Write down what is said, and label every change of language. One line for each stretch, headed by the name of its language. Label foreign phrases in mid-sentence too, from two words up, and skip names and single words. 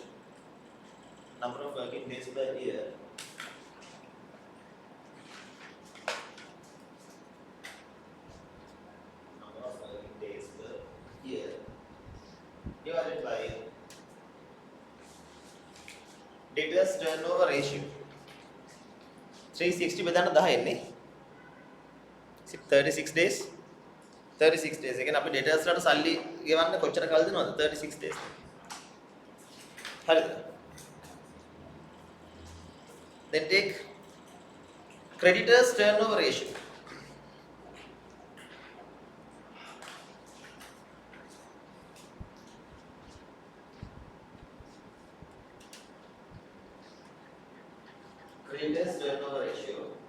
English: Number of working days per year divided by debtors turnover ratio.
Sinhala: 360 බෙදන්න 10 එන්නේ 36 days. 36 days. Again අපි debtors වලට සල්ලි ගෙවන්න කොච්චර කාල දෙනවද? 36 days. හරිද?
English: Then take creditors turnover ratio. Creditors turnover ratio.